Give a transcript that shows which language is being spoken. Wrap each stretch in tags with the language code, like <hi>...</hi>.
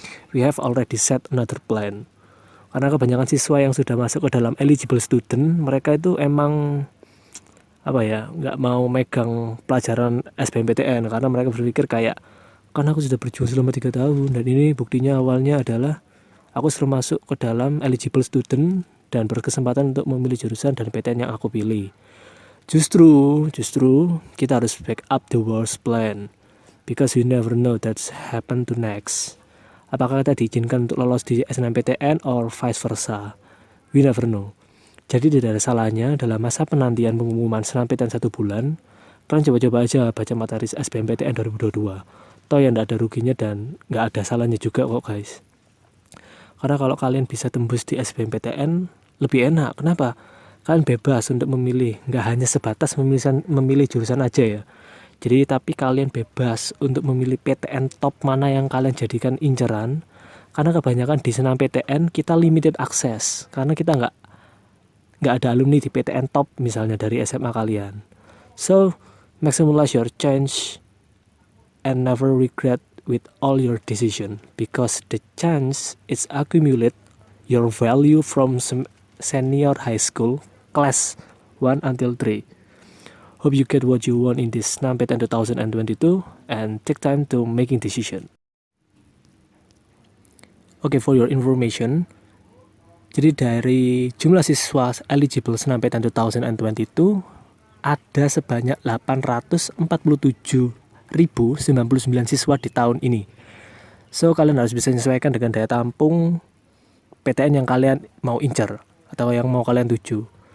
<en>We have already set another plan.</en> <id>Karena kebanyakan siswa yang sudah masuk ke dalam eligible student, mereka itu emang nggak mau megang pelajaran SBMPTN karena mereka berpikir kayak, kan aku sudah berjuang selama 3 tahun dan ini buktinya awalnya adalah aku sudah masuk ke dalam eligible student dan berkesempatan untuk memilih jurusan dan PTN yang aku pilih.</id> <en>Justru kita harus back up the worst plan, because you never know that's happen to next.</en> <id>Apakah kita diizinkan untuk lolos di SNMPTN or vice versa? We never know. Jadi tidak ada salahnya dalam masa penantian pengumuman SNMPTN 1 bulan, kalian coba-coba aja baca materi SBMPTN 2022. Toh yang tidak ada ruginya dan nggak ada salahnya juga kok guys. Karena kalau kalian bisa tembus di SBMPTN, lebih enak. Kenapa? Kalian bebas untuk memilih, nggak hanya sebatas memilih jurusan aja ya. Jadi tapi kalian bebas untuk memilih PTN top mana yang kalian jadikan inceran. Karena kebanyakan di SNMPTN kita limited access. Karena kita nggak ada alumni di PTN top misalnya dari SMA kalian.</id> <en>So, maximize your chance and never regret with all your decision, because the chance is accumulate your value from senior high school class 1 until 3. Hope you get what you want in this SNMPTN 2022 and take time to making decision.</en> <id>Okay, for your information, jadi dari jumlah siswa eligible SNMPTN 2022 ada sebanyak 847.099 siswa di tahun ini. So kalian harus bisa menyesuaikan dengan daya tampung PTN yang kalian mau incar atau yang mau kalian tuju.</id>